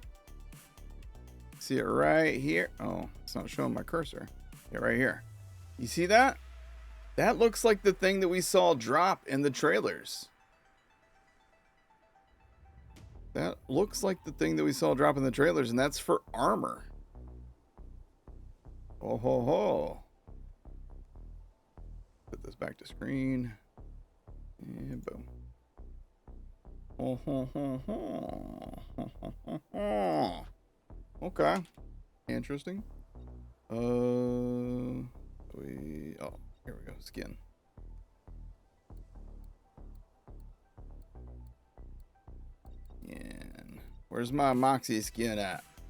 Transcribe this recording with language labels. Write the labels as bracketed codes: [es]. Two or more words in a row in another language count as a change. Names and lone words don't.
[en] See it right here? Oh, it's not showing my cursor. Yeah, right here. You see that? That looks like the thing that we saw drop in the trailers. That looks like the thing that we saw drop in the trailers, and that's for armor. Oh ho ho. Put this back to screen. And boom. Oh ho ho ho. Ho, ho, ho. Okay. Interesting. Oh, here we go. Skin. And where's my Moxxi skin at?